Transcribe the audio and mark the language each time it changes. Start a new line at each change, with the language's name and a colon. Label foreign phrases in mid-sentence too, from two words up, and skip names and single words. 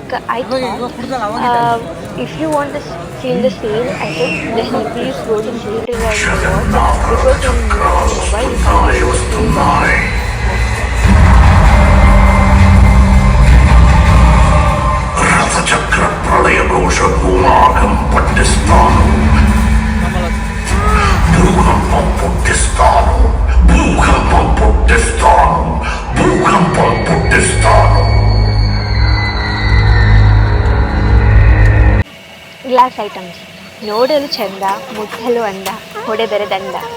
English: I thought if you want to feel the same, I think then please go to theater and watch, because on mobile you can't feel that.
Telugu: రథచక్ర ప్రళయ ఘోష భూమాగం పట్టిస్తాను, భూకంపం పుట్టిస్తాను, భూకంపం పుట్టిస్తాను, భూకంపం పుట్టిస్తాను.
English: glass items
Kannada: ನೋಡಲು ಚಂದ, ಮುಟ್ಟಲು ಅಂದ, ಹೊಡೆದರೆ ದಂಡ.